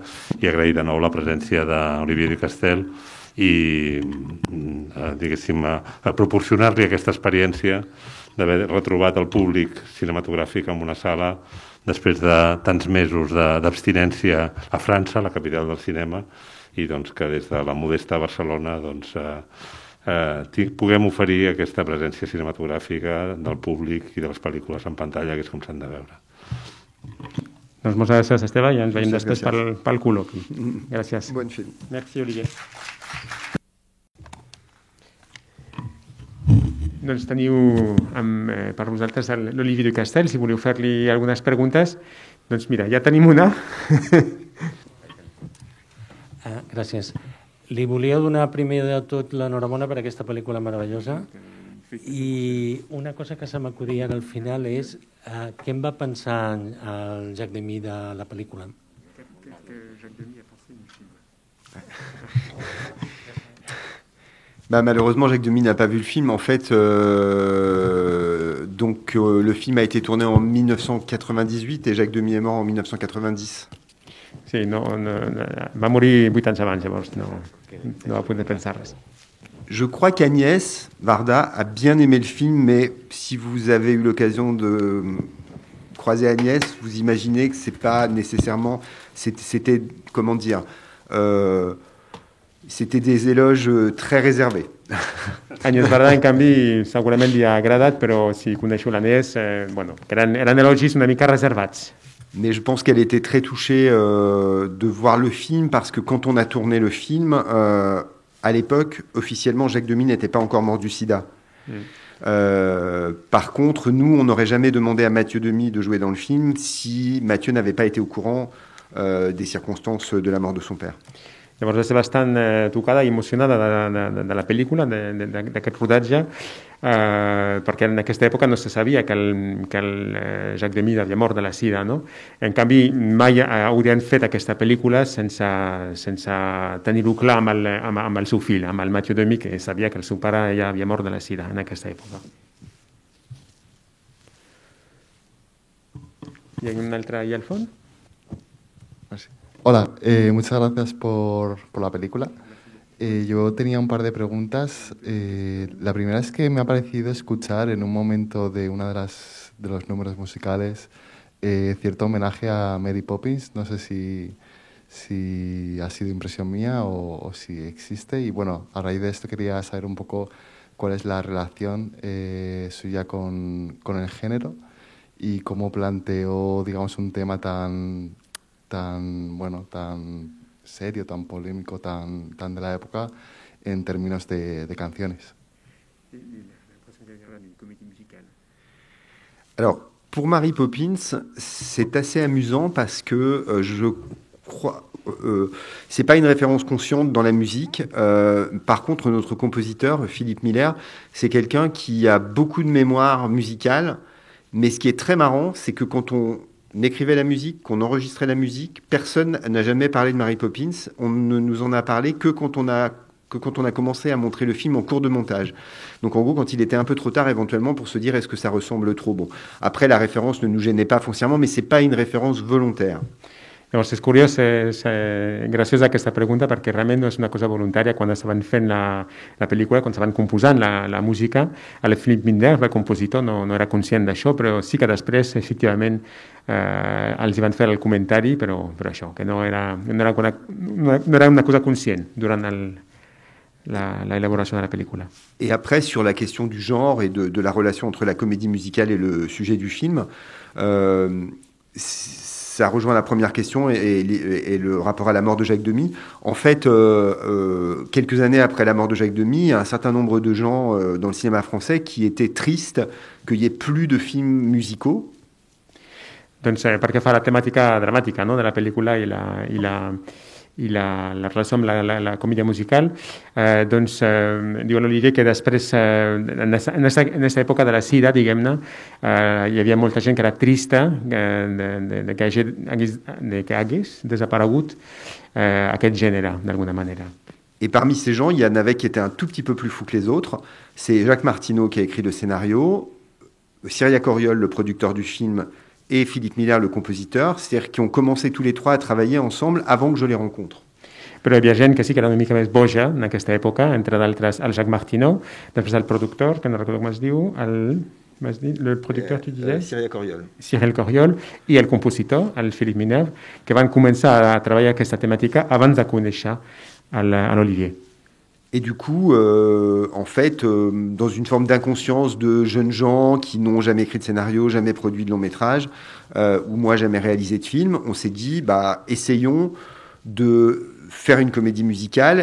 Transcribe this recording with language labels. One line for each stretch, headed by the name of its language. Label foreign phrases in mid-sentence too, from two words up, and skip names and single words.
Catalan: I agrair de nou la presència d'Olivier Ducastel i, diguéssim, a proporcionar-li aquesta experiència d'haver retrobat el públic cinematogràfic en una sala després de tants mesos d'abstinència a França, la capital del cinema, i doncs que des de la modesta Barcelona doncs, puguem oferir aquesta presència cinematogràfica del públic i de les pel·lícules en pantalla, que és com s'han de veure. Doncs moltes gràcies, Esteve, i ens veiem després pel col·loqui. Gràcies.
French: Bon film. Merci, Olivier.
Catalan: Doncs teniu per vosaltres l'Olivier Ducastel, si voleu fer-li algunes preguntes. Doncs mira, ja tenim una. Gràcies. Li volia donar primer de tot l'enhorabona per aquesta pel·lícula meravellosa i una cosa que se m'acudia al final és què em va pensar el Jacques Demy de la pel·lícula?
French: Malheureusement, Jacques Demy n'a pas vu le film. En fait, le film a été tourné en 1998 et Jacques Demy est mort en 1990.
Catalan: Sí, va morir 8 anys abans, llavors no va poder pensar res.
French: Je crois qu'Agnès Varda a bien aimé le film, mais si vous avez eu l'occasion de croiser Agnès, vous imaginez que c'est pas nécessairement... C'était, comment dire... c'était des éloges très réservés.
Catalan: Agnès Varda, en canvi, segurament li ha agradat, però si coneixo l'Agnès, que eren elogis una mica reservats.
French: Mais je pense qu'elle était très touchée de voir le film, parce que quand on a tourné le film, à l'époque, officiellement, Jacques Demy n'était pas encore mort du sida. Par contre, nous, on n'aurait jamais demandé à Mathieu Demy de jouer dans le film si Mathieu n'avait pas été au courant des circonstances de la mort de son père.
Catalan: Llavors va ser bastant tocada i emocionada de la pel·lícula, d'aquest rodatge, perquè en aquesta època no se sabia que el Jacques Demy havia mort de la sida, no? En canvi, mai haurien fet aquesta pel·lícula sense tenir-ho clar amb el seu fill, amb el Mathieu Demy, que sabia que el seu pare ja havia mort de la sida en aquesta època. Hi ha un altre allà al fons?
Spanish: Hola, muchas gracias por la película. Yo tenía un par de preguntas. La primera es que me ha parecido escuchar en un momento de uno de los números musicales cierto homenaje a Mary Poppins. No sé si ha sido impresión mía o si existe. Y bueno, a raíz de esto quería saber un poco cuál es la relación suya con el género y cómo planteó, digamos, un tema tan serio, tan polémico, tan de la época en términos de canciones.
French: Alors, pour Mary Poppins, c'est assez amusant parce que je crois... c'est pas une référence consciente dans la musique. Par contre, notre compositeur, Philippe Miller, c'est quelqu'un qui a beaucoup de mémoire musicale. Mais ce qui est très marrant, c'est que quand on écrivait la musique, qu'on enregistrait la musique, personne n'a jamais parlé de Mary Poppins. On ne nous en a parlé que quand on a commencé à montrer le film en cours de montage. Donc en gros, quand il était un peu trop tard éventuellement pour se dire est-ce que ça ressemble trop. Bon, après, la référence ne nous gênait pas foncièrement, mais c'est pas une référence volontaire.
Catalan: Llavors és curiós, és graciós aquesta pregunta perquè realment no és una cosa voluntària. Quan estaven fent la pel·lícula, quan estaven composant la música, el Philippe Miller, el compositor, no era conscient d'això, però sí que després, efectivament, els hi van fer el comentari, però això, que no era una cosa conscient durant l'élaboration de la película.
French: Et après, sur la question du genre et de la relation entre la comédie musicale et le sujet du film, ça rejoint la première question et le rapport à la mort de Jacques Demy. En fait, quelques années après la mort de Jacques Demy, il y a un certain nombre de gens dans le cinéma français qui étaient tristes qu'il n'y ait plus de films musicaux.
Catalan: Doncs perquè fa la temàtica dramàtica, no?, de la pel·lícula i la relació amb la comèdia musical, diu l'Olivier que després, en aquesta època de la sida, diguem-ne, hi havia molta gent que era trista de que hagués desaparegut aquest gènere, d'alguna manera.
French: Et parmi ces gens, il y en avait qui étaient un tout petit peu plus fous que les autres. C'est Jacques Martineau qui a écrit le scénario, Cyriaque Auriol, le producteur du film, et Philippe Miller, le compositeur, c'est-à-dire qui ont commencé tous les trois à travailler ensemble avant que je les rencontre.
Catalan: Però hi havia gent que sí que era una mica més boja en aquesta època, entre d'altres el Jacques Martineau, després el productor, que no recordo com es diu,
French: le producteur, tu disais? Cyriaque Auriol. Cyriaque Auriol,
Catalan: i el compositor, el Philippe Miller, que van començar a treballar aquesta temàtica abans de conèixer l'Olivier.
French: Et du coup, en fait, dans une forme d'inconscience de jeunes gens qui n'ont jamais écrit de scénario, jamais produit de long métrage, ou moi jamais réalisé de film, on s'est dit, essayons de faire une comédie musicale.